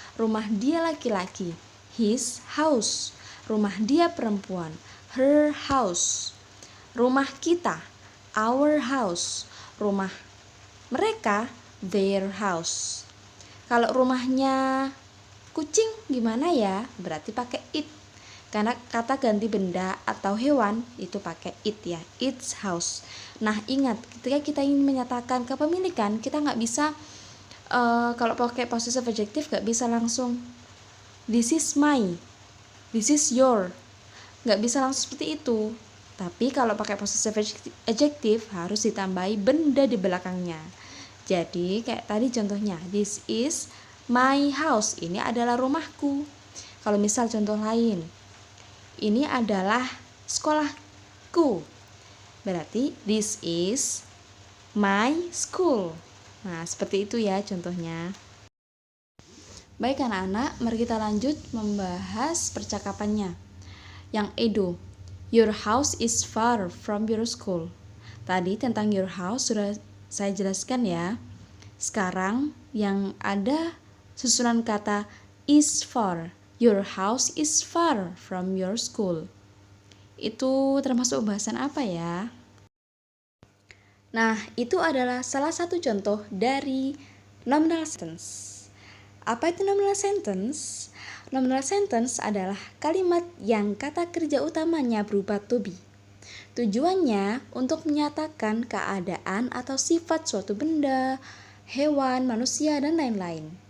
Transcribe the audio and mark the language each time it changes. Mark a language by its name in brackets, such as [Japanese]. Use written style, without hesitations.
[Indonesian] Rumah dia laki-laki, [English] his house. [Indonesian] Rumah dia perempuan, [English] her house. [Indonesian] Rumah kita, [English] our house. [Indonesian] Rumah mereka, [English] their house. [Indonesian] Kalau rumahnya kucing gimana ya? Berarti pakai it. Karena kata ganti benda atau hewan itu pakai it ya, [English] its house. [Indonesian] Nah, ingat, ketika kita ingin menyatakan kepemilikan, kita nggak bisa kalau pakai possessive adjective nggak bisa langsung [English] this is my, this is your. [Indonesian] Nggak bisa langsung seperti itu. Tapi kalau pakai possessive adjective harus ditambahi benda di belakangnya. Jadi kayak tadi contohnya, [English] this is my house, [Indonesian] ini adalah rumahku. Kalau misal contoh lain, ini adalah sekolahku. Berarti [English] this is my school. [Indonesian] Nah, seperti itu ya contohnya. Baik anak-anak, mari kita lanjut membahas percakapannya. [English] Yang Edo, your house is far from your school. [Indonesian] Tadi tentang your house sudah saya jelaskan ya. Sekarang yang ada susunan kata [English] is far. Your house is far from your school. [Indonesian] Itu termasuk bahasan apa ya? Nah, itu adalah salah satu contoh dari nominal sentence. Apa itu nominal sentence? Nominal sentence adalah kalimat yang kata kerja utamanya berupa to be. Tujuannya untuk menyatakan keadaan atau sifat suatu benda, hewan, manusia, dan lain-lain.